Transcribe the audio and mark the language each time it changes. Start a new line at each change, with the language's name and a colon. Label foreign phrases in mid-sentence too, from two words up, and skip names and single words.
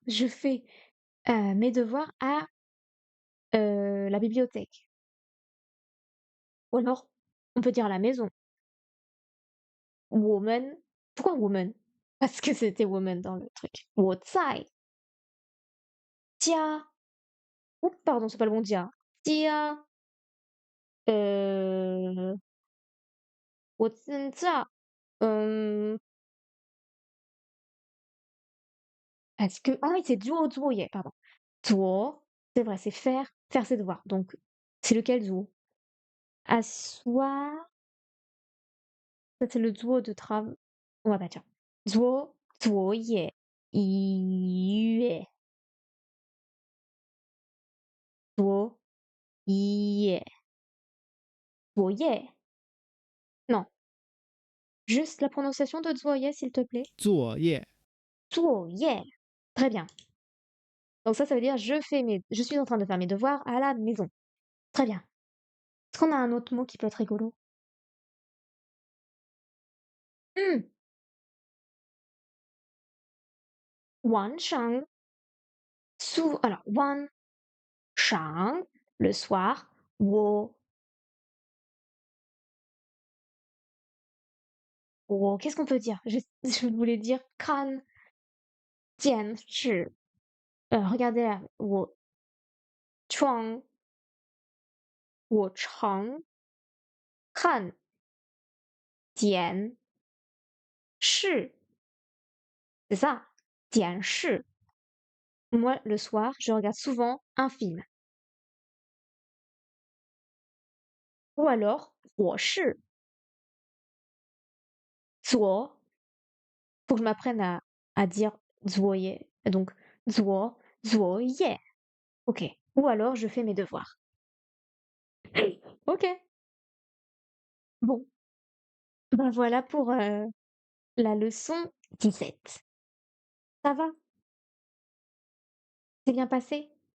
French: Je fais, mes devoirs à, la bibliothèque. Ou alors, on peut dire à la maison. Woman. Pourquoi woman? Parce que c'était woman dans le truc.
Chinese: 我在家
French: oups, pardon, c'est pas le bon dia. 家 heu,
Chinese: 我现在
French: hem, est-ce que ah oui, c'est
Chinese: 做作业,
French: pardon. 做 c'est vrai, c'est faire ses devoirs. Donc, c'est lequel 做? Asseoir, ça c'est le 做 de trav ouais, bah tiens.
Chinese: 做作业音乐作业作业
French: non, juste la prononciation de 作业 s'il te plaît.
Chinese: 作业
French: 作业 très bien. Donc ça veut dire je suis en train de faire mes devoirs à la maison. Très bien. Est-ce qu'on a un autre mot qui peut être rigolo? Mmh. 晚上 alors 晚上 le soir, 我qu'est-ce qu'on peut dire? Je voulais dire
Chinese: 看电视
French: regardez là,
Chinese: 床我常看电视
French: c'est ça, 电视 Moi, le soir, je regarde souvent un film. Ou alors,
Chinese: 我是做
French: faut que je m'apprenne à dire 作业. Donc, 作业. OK. Ou alors, je fais mes devoirs. OK. Bon, ben voilà pour la leçon 17. Ça va? C'est bien passé?